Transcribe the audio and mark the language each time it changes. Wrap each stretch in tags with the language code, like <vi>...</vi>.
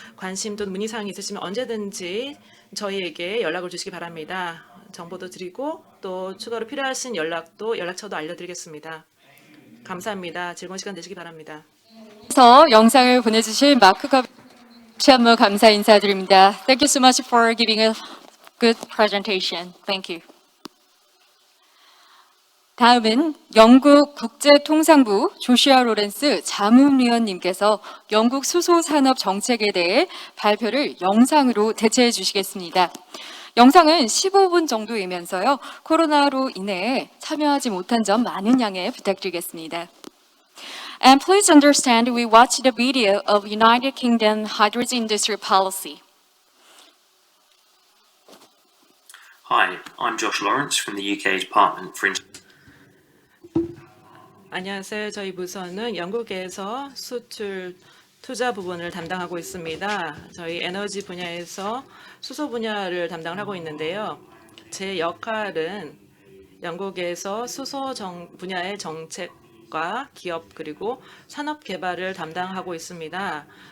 <ko>관심 또는 문의사항이 있으시면 언제든지 저희에게 연락을 주시기 바랍니다. 정보도 드리고 또 추가로 필요하신 연락처도 알려드리겠습니다. 감사합니다. 즐거운 시간 되시기 바랍니다. 그래서 영상을 보내주신 마크 다시 한번 감사 인사드립니다.</ko> <en>Thank you so much for giving a good presentation. Thank you.</en> <ko>다음은 영국 국제통상부 조슈아 로렌스 자문위원님께서 영국 수소산업 정책에 대해 발표를 영상으로 대체해 주시겠습니다. 영상은 15분 정도이면서요. 코로나로 인해 참여하지 못한 점 많은 양해 부탁드리겠습니다.</ko> <en>And please understand we watched the video of United Kingdom hydrogen industry policy. Hi, I'm Josh Lawrence from the UK Department for</en> <ko>안녕하세요. 저희 부서는 영국에서 수출 투자 부분을 담당하고 있습니다. 저희 에너지 분야에서 수소 분야를 담당을 하고 있는데요. 제 역할은 영국에서 수소 분야의 정책과 기업 그리고 산업 개발을 담당하고 있습니다.</ko>